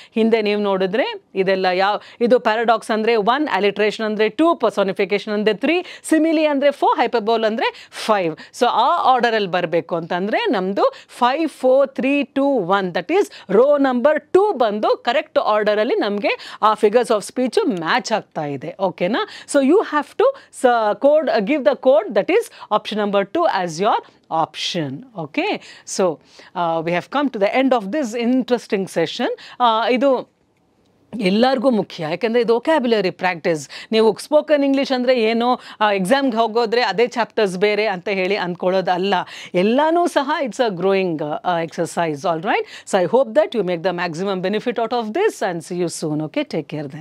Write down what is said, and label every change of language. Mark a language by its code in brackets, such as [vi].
[kn] ಹಿಂದೆ ನೀವು ನೋಡಿದ್ರೆ ಇದೆಲ್ಲ ಇದು ಪ್ಯಾರಾಡಾಕ್ಸ್ ಅಂದರೆ 1, ಅಲಿಟ್ರೇಷನ್ ಅಂದರೆ 2, ಪರ್ಸಾನಿಫಿಕೇಶನ್ ಅಂದರೆ 3, ಸಿಮಿಲಿ ಅಂದರೆ 4, ಹೈಪರ್ಬೋಲ್ ಅಂದರೆ 5. ಸೊ ಆ ಆರ್ಡರಲ್ಲಿ ಬರಬೇಕು ಅಂತಂದರೆ ನಮ್ಮದು 5, 4, 3, 2, 1, ದಟ್ ಈಸ್ ರೋ ನಂಬರ್ 2 ಬಂದು ಕರೆಕ್ಟ್ ಆರ್ಡರಲ್ಲಿ ನಮಗೆ ಆ ಫಿಗರ್ಸ್ ಆಫ್ ಸ್ಪೀಚು ಮ್ಯಾಚ್ ಆಗ್ತಾ ಇದೆ. ಓಕೆನಾ? [en] So you have to give the code, that is option number 2 as your option. Okay, so we have come to the end of this interesting session. [kn] ಇದು ಎಲ್ಲರಿಗೂ ಮುಖ್ಯ, ಯಾಕೆಂದರೆ ಇದು ವೊಕ್ಯಾಬ್ಯುಲರಿ ಪ್ರಾಕ್ಟೀಸ್. ನೀವು spoken English ಅಂದರೆ ಏನು ಎಕ್ಸಾಮ್ಗೆ ಹೋಗೋದ್ರೆ ಅದೇ ಚಾಪ್ಟರ್ಸ್ ಬೇರೆ ಅಂತ ಹೇಳಿ ಅಂದ್ಕೊಳ್ಳೋದಲ್ಲ, ಎಲ್ಲನೂ ಸಹ [en] It's a growing exercise. All right, so I hope that you make the maximum benefit out of this and see you soon. Okay, take care then.